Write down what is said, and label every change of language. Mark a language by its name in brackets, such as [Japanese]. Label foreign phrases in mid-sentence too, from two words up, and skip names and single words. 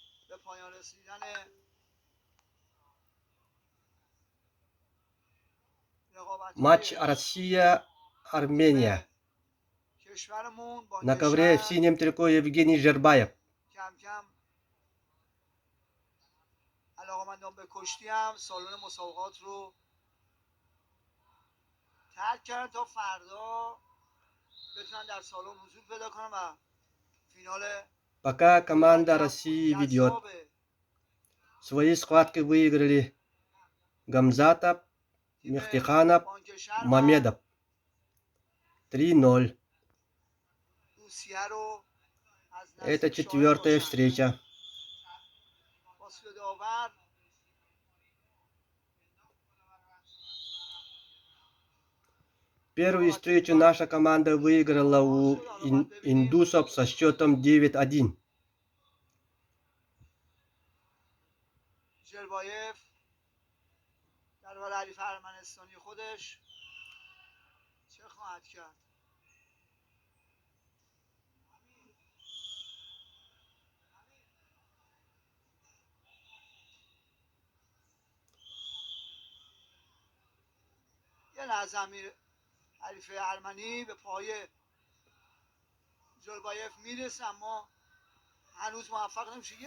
[Persian] به پایان رسیدن [Russian] Матч Россия-Армения. [Persian] کشورمون با [Russian] На ковре в синем трико Евгений Жербаев. [Persian] کم کم علاقمندان به کشتی هم سالن مسابقات رو ترک کردن تا فردا بتونن در سالن حضور پیدا کنن و فینال [Russian] Пока команда России ведет. Свои схватки выиграли Гамзатов, Мехтиханов, Мамедов. 3-0. Это четвертая встреча. Первую встречу наша команда выиграла у индусов со счетом 9-1. [Persian] ژربایف در برابر حریف ارمنستانی خودش چه خواهد کرد؟ یه لحظه امیر حریف ارمنی به پای ژربایف میرسه اما هنوز موفق نمیشه.